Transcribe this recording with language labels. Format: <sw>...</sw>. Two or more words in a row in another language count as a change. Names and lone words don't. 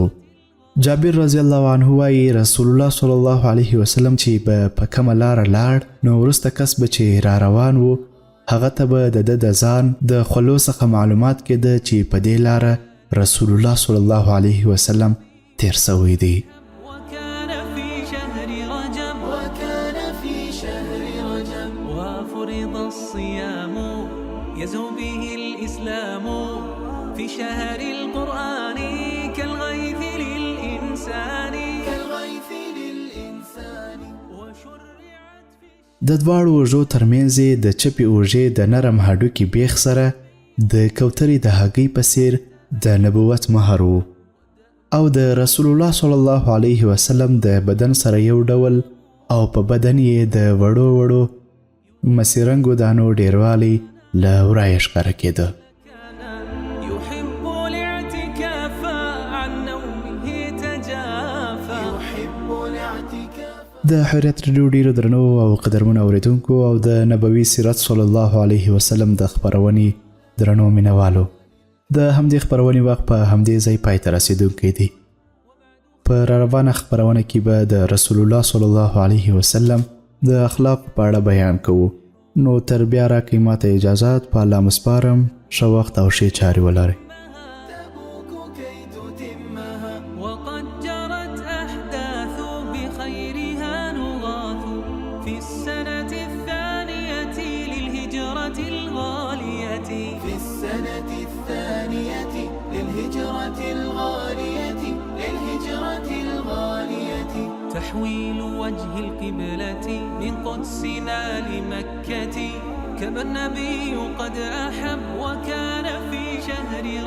<ps>جابر</ps> <ar>رضی الله عنه</ar> <ps>وایي</ps> <ar>رسول الله صلی الله علیه وسلم</ar> <ps>چې په کومه لاره لاړ نو وروسته کس به چې را روان و هغه ته به د د ځان د خولو څخه معلومات کېده چې په دې لاره</ps> <ar>رسول الله صلی الله علیه وسلم</ar> <ps>تیر سوی دی.</ps> <ar>وكان في شهر رجب وفرض الصيام يزهو به الإسلام في شهر القرآن كالغيث للإنسان</ar> <ps>د دواړو اوږو ترمنځ یې د چپې اوږې د نرم هډوکي بیخ سره د کوترې د هګۍ په څیر د نبوت مهر و او د</ps> <ar>رسول الله صلی الله علیه وسلم</ar> <ps>د بدن سره یو ډول او په بدن یې د وړو وړو مسیرنګو دانو ډیروالی له ورایه ښکاره کېده.</ps> <ar>يحب الاعتكاف عن نومه تجافى</ar> <ps>د حریت رادیو ډیرو درنو او قدرمنو اوریدونکو او د نبوي سیرت</ps> <ar>صلی الله علیه وسلم</ar> <ps>د خپرونې درنو مینوالو د همدې خپرونې وخت په همدې ځای پای ته رسیدونکی دی. په راروانه خپرونه کې به د</ps> <ar>رسول الله صلی الله علیه وسلم</ar> <ps>د اخلاق په اړه بیان کوو. نو تر بیا راکړئ ماته اجازات په الله مسپارم. ښه وخت او ښې چارې ولرئ.</ps> <ar>وقد جرت أحداث بخيرها نغاث في السنة الثانية للهجرة الغالية تحويل وجه القبلة من قدسنا لمكة كما النبي قد أحب وكان في شهر</ar>